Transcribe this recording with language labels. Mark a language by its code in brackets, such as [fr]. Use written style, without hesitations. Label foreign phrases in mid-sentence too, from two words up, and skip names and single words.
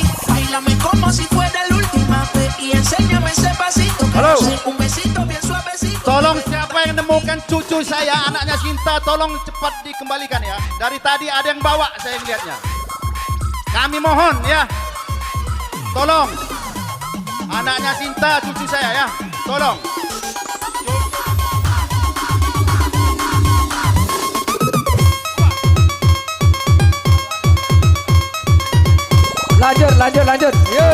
[es] Báilame como si fuera la última vez y enséñame ese pasito que [id] Halo. [es] no sé, un besito bien suavecito. [id] Tolong siapa yang nemukan cucu saya, anaknya Sinta, tolong cepat dikembalikan ya. Dari tadi ada yang bawa saya melihatnya. Kami mohon ya. Tolong. Anaknya Sinta, cucu saya ya. Tolong. Lanjut, lanjut, lanjut. Yo.